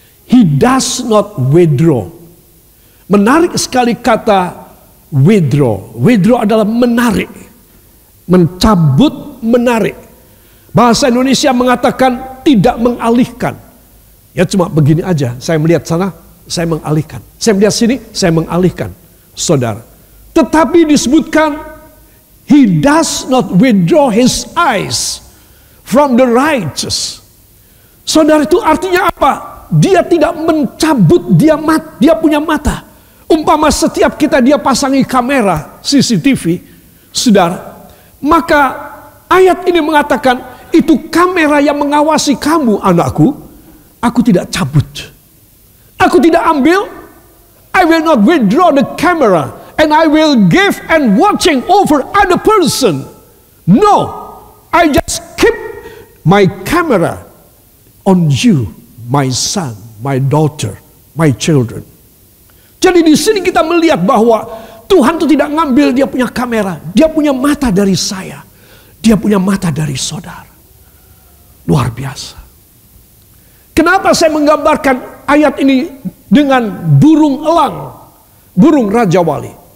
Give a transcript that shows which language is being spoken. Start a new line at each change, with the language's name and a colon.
English: He does not withdraw.
Indonesian: Menarik sekali kata withdraw. Withdraw adalah menarik, mencabut, menarik. Bahasa Indonesia mengatakan tidak mengalihkan. Ya cuma begini aja, saya melihat sana, saya mengalihkan. Saya melihat sini, saya mengalihkan. Saudara, tetapi disebutkan
English: He does not withdraw His eyes from the righteous.
Indonesian: Saudara, itu artinya apa? Dia tidak mencabut, dia punya mata. Umpama setiap dia pasangi kamera CCTV, saudara, maka ayat ini mengatakan itu kamera yang mengawasi kamu, anakku. Aku tidak cabut. Aku tidak ambil.
English: I will not withdraw the camera and I will give and watching over other person. No, I just keep my camera on you, my son, my daughter, my children.
Indonesian: Jadi di sini kita melihat bahwa Tuhan itu tidak ngambil dia punya kamera, dia punya mata dari saya, dia punya mata dari saudara. Luar biasa. Kenapa saya menggambarkan ayat ini dengan burung elang, burung Raja Wali?